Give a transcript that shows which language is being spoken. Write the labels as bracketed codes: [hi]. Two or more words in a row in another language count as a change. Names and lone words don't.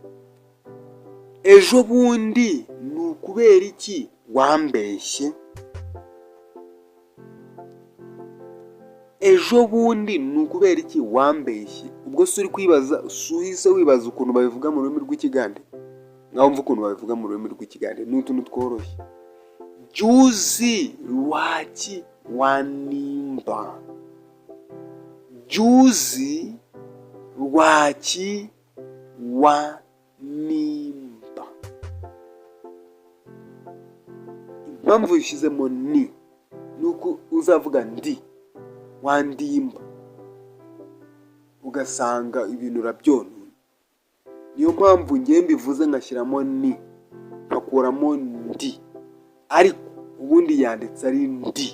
[rw] Ejo bundi ni ukubera iki wambeshye? Ejo bundi ni ukubera iki wambeshye? Ubwo se uri kwibaza, uhise wibaza ukuntu babivuga mu rurimi rw'ikigande. Ngaho mvuga ukuntu babivuga mu rurimi rw'ikigande, ni utuntu tworoshye. [lg] Juzi lwaki wanimba? Juzi lwaki wanimba? [rw] Impamvu yishyizemo ni uko uzavuga [lg] ndi wandimba [rw] ugasanga ibintu urabyonona. Niyo mpamvu ngiye mbivuze ngashyiramo ni ngakuramo ndi, ariko ubundi yanditse ari ndi.